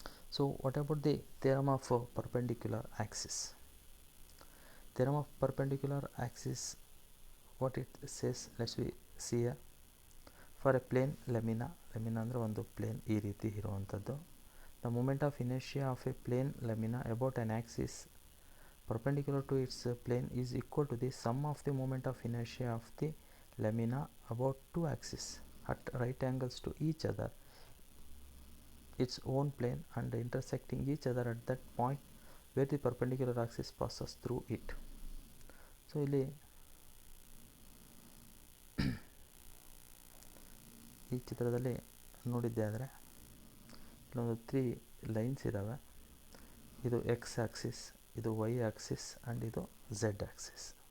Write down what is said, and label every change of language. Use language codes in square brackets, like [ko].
[en] So what about the theorem of perpendicular axis? Theorem of perpendicular axis, what it says, let's see here. [kn] For a plane lamina ಅಂದರೆ ಒಂದು plane ಈ ರೀತಿ ಇರುವಂಥದ್ದು. [en] The moment of inertia of a plane lamina about an axis perpendicular to its plane is equal to the sum of the moment of inertia of the lamina about two axes at right angles to each other, its own plane, and intersecting each other at that point where the perpendicular axis passes through it. [kn] So ಇಲ್ಲಿ ಈ ಚಿತ್ರದಲ್ಲಿ ನೋಡಿದ್ದೆ ಆದರೆ ಇಲ್ಲೊಂದು 3 lines ಇದ್ದಾವೆ. ಇದು X Axis, ಇದು Y Axis and ಇದು ಝೆಡ್ ಆಕ್ಸಿಸ್.